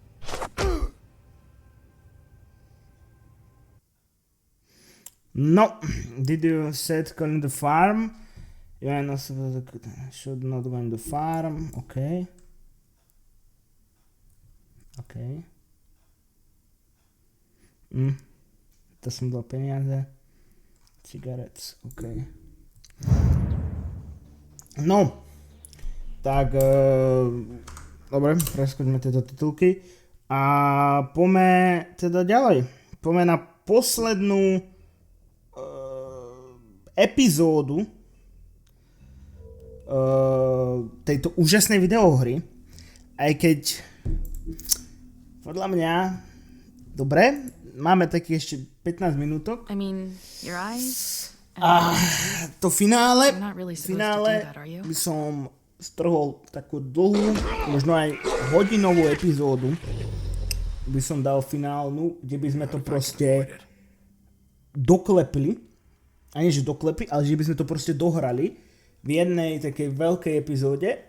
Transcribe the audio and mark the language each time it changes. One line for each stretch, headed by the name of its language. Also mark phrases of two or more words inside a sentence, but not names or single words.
English: No. Did you set calling the farm? You should not go in the farm. Okay. Okay.
Slovak: To som dal peniaze.
English: Cigarettes. OK. No.
Slovak: Tak, dobre, preskočme tieto titulky. A poďme teda ďalej. Poďme na poslednú epizódu tejto úžasnej videohry. Aj keď podľa mňa dobre, máme taký ešte 15 minútok.
English: I mean, your eyes.
Slovak: A to finále
English: Really that,
Slovak: by som strhol takú dlhú, možno aj hodinovú epizódu. By som dal finálnu, kde by sme to proste doklepli. A nie, že doklepli, ale že by sme to proste dohrali v jednej takej veľkej epizóde.